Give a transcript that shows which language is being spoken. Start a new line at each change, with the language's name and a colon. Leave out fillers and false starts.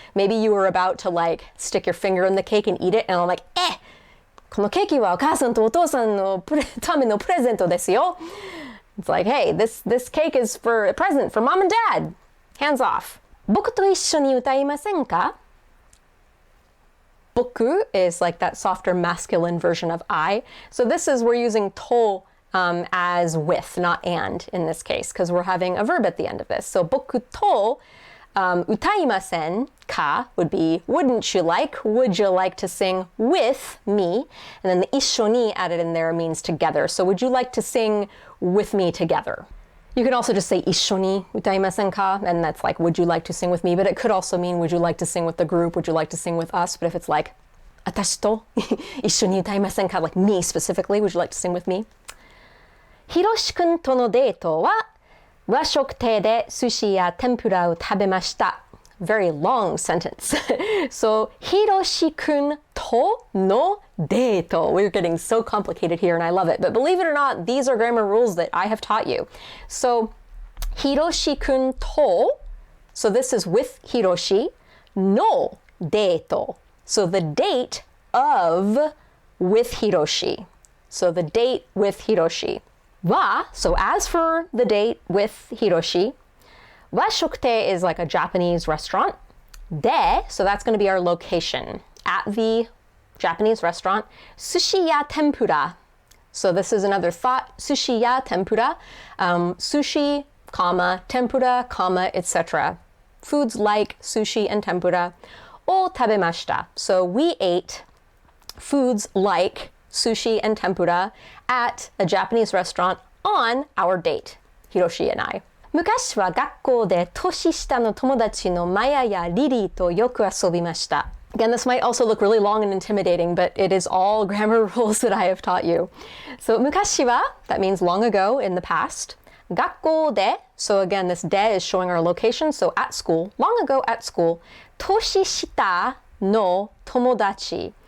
English: Maybe you were about to like stick your finger in the cake and eat it, and I'm like,
Japanese: このケーキはお母さんとお父さんのためのプレゼントですよ.
English: It's like, hey, this cake is for a present for mom and dad. Hands off.
Japanese: 僕と一緒に歌いませんか?
English: 僕 is like that softer masculine version of I. So this is, we're using と as with, not and in this case, because we're having a verb at the end of this. So
Japanese: 僕と 歌いませんか
English: would be, wouldn't you like, would you like to sing with me? And then the
Japanese: 一緒に
English: added in there means together. So would you like to sing with me together? You could also just say
Japanese: 一緒に歌いませんか?
English: And that's like, would you like to sing with me? But it could also mean, would you like to sing with the group? Would you like to sing with us?
Japanese: But if it's like, 私と一緒に歌いませんか?
English: Like me specifically, would you like to sing with me?
Japanese: ひろしくんとのデートは和食亭で寿司や天ぷらを食べました.
English: Very long sentence. So,
Japanese: ひろしくんとのデート.
English: We're getting so complicated here and I love it. But believe it or not, these are grammar rules that I have taught you. So,
Japanese: ひろしくんと,
English: so this is with ひろし,
Japanese: のデート.
English: So the date of with Hiroshi. So the date with Hiroshi. Wa, so as for the date with Hiroshi, Washokute is like a Japanese restaurant. De, so that's going to be our location at the Japanese restaurant.
Japanese: Sushi ya tempura.
English: So this is another thought.
Japanese: Sushi ya tempura.
English: Sushi, comma, tempura, comma, etc. Foods like sushi and tempura.
Japanese: を食べました。
English: So we ate foods like sushi and tempura at a Japanese restaurant on our date. Hiroshi and I.
Japanese: 昔は学校で年下の友達のマヤやリリーとよく遊びました。
English: Again, this might also look really long and intimidating, but it is all grammar rules that I have taught you. So
Japanese: 昔は,
English: that means long ago, in the past.
Japanese: 学校で,
English: so again, this de is showing our location, so at school, long ago at school.
Japanese: 年下の友達.